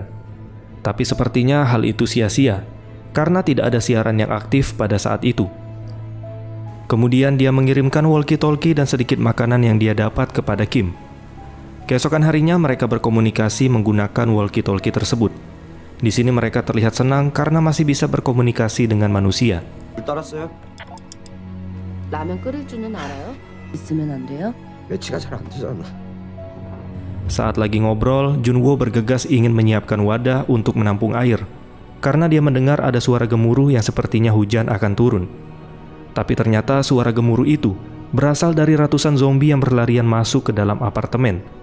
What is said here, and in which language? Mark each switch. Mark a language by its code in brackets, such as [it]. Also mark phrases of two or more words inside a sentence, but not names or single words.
[id] Tapi sepertinya hal itu sia-sia, karena tidak ada siaran yang aktif pada saat itu. Kemudian dia mengirimkan walkie-talkie dan sedikit makanan yang dia dapat kepada Kim. Keesokan harinya mereka berkomunikasi menggunakan walkie-talkie tersebut. Di sini mereka terlihat senang karena masih bisa berkomunikasi dengan manusia. [ko] 라면 끓일 줄은 알아요? 있으면 안 돼요? 매치가 잘 안 되잖아. [id] Saat lagi ngobrol, Junwoo bergegas ingin menyiapkan wadah untuk menampung air, karena dia mendengar ada suara gemuruh yang sepertinya hujan akan turun. Tapi ternyata suara gemuruh itu berasal dari ratusan zombie yang berlarian masuk ke dalam apartemen.